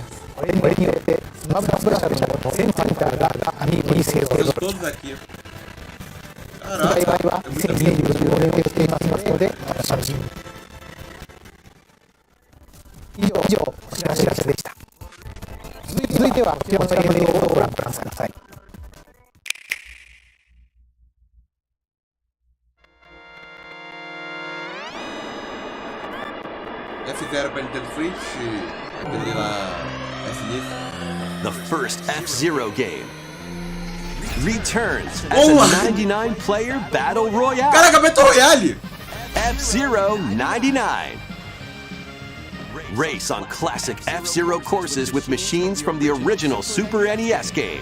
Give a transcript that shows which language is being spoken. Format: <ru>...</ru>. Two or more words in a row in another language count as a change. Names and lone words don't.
<ja>これによってスマブラスペシャルの全ファイターが網に勢ぞろい。発売は2025年を予定していますのでお楽しみに。以上お知らせでした。続いてはこちらの映像をご覧ください。</ja> <pt>Já fizeram pra Nintendo Switch, aquele lá,</pt> <en>The first F-Zero game returns as a 99-player battle royale.</en> <pt>Caraca,</pt> <en>Battle Royale! F-Zero 99. Race on classic F-Zero courses with machines from the original Super NES game.</en>